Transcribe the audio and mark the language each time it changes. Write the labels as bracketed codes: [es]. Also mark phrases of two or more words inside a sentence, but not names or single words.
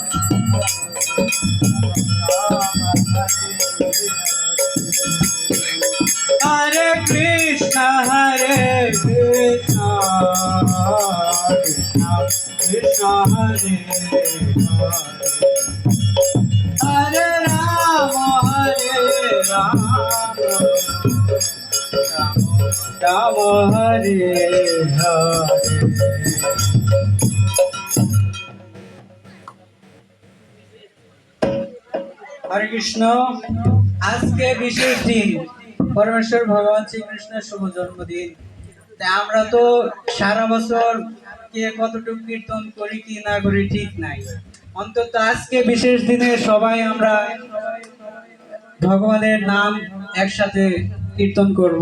[sa] Hare Krishna, Hare Krishna, Krishna Krishna, Hare Hare, Hare Rama, Hare Rama, Rama Hare Hare। [bn] হরে কৃষ্ণ। আজকে বিশেষ দিন, পরমেশ্বর ভগবান শ্রীকৃষ্ণের শুভ জন্মদিন। তাই আমরা তো সারা বছর কে কতটুকু কীর্তন করি কি না করি ঠিক নাই, অন্তত আজকে বিশেষ দিনে সবাই আমরা ভগবানের নাম একসাথে কীর্তন করব।